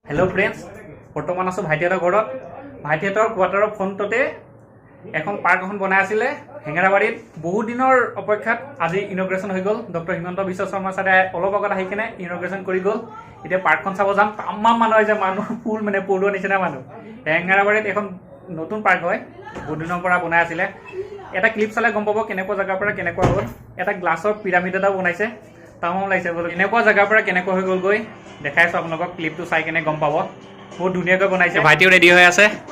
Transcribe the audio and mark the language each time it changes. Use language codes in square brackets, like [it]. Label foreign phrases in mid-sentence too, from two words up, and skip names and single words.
[en] hello friends [as] বৰ্তমান আছোঁ ভাইটিহঁতৰ ঘৰত ভাইটিহঁতৰ কোৱাৰ্টাৰ ফ্ৰণ্টতে এখন পার্ক এখন বনাই আছিল হেঙেৰাবাৰীত বহুত দিনৰ অপেক্ষাত আজি ইনগ্ৰেশন হৈ গল ডক্টৰ হিমন্ত বিশ্ব শৰ্মা ছাৰে অলপ আগত আহি কিনে ইনগ্ৰেশন কৰি গল এতিয়া পাৰ্কখন চাব যাম তামাম মানুহ আছে মানুহ ফুল মানে পৰুৱা নিচিনা মানুহ হেঙেৰাবাৰীত এখন নতুন পাৰ্ক হয় বহুত দিনৰ পৰা বনাই আছিল এটা ক্লিপ চালে গম পাব কেনেকুৱা জায়গাৰ পৰা কেনেকুৱা হ'ল এটা গ্লাছৰ পিৰামিড এটা বনাইছে তামাম লাগিছে বল কেনেকুৱা জায়গাৰ পৰা কেনেকুৱা হৈ গল গৈ দেখাইছো আপোনালোকক ক্লিপটো চাই কিনে গম পাব বহুত ধুনীয়াকৈ বনাইছে ভাইটিও ৰেডি হৈ আছে